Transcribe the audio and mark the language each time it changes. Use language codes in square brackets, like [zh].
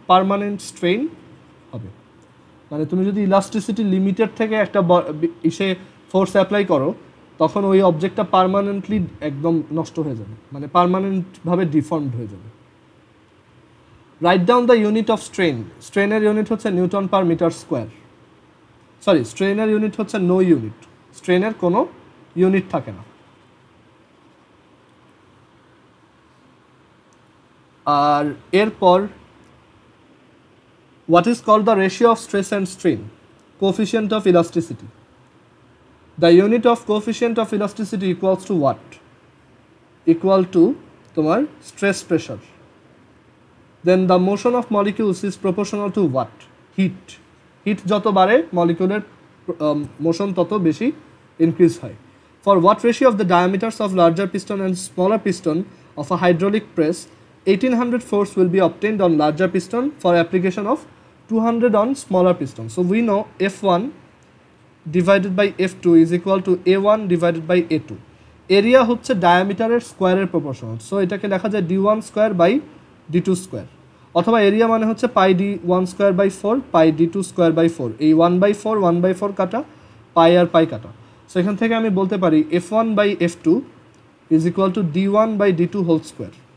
[bn] Permanent strain হবে। মানে তুমি যদি ইলাস্টিসিটি লিমিটেড থেকে একটা ফোর্স অ্যাপ্লাই করো, তখন ওই অবজেক্টটা পার্মানেন্টলি একদম নষ্ট হয়ে যাবে, মানে পার্মানেন্টভাবে ডিফর্মড হয়ে যাবে। Write down the unit of strain. স্ট্রেনের unit হচ্ছে Newton per metre square. Sorry, স্ট্রেনের unit হচ্ছে নো ইউনিট, স্ট্রেনের কোনো ইউনিট থাকে না। [en] আর এরপর what is called the ratio of stress and strain, coefficient of elasticity. The unit of coefficient of elasticity equals to what? Equal to তোমার stress pressure. Then the motion of molecules is proportional to what? Heat. [bn] Heat যত বাড়ে molecular motion তত বেশি increase হয়. [en] For what ratio of the diameters of larger piston and smaller piston of a hydraulic press 1800 force will be obtained on larger piston for application of 200 on smaller piston? So we know F1 divided by F2 is equal to A1 divided by A2. [bn] Area হচ্ছে ডায়ামিটারের স্কোয়ারের proportional. So এটাকে লেখা যায় D1 square by D2 square, অথবা area মানে হচ্ছে পাই D1 square by 4 pi D2 square by 4। এই 1/4 কাটা, পাই আর পাই কাটা। সো এখান থেকে আমি বলতে পারি F1 by F2 is equal to D1 by D2 whole square.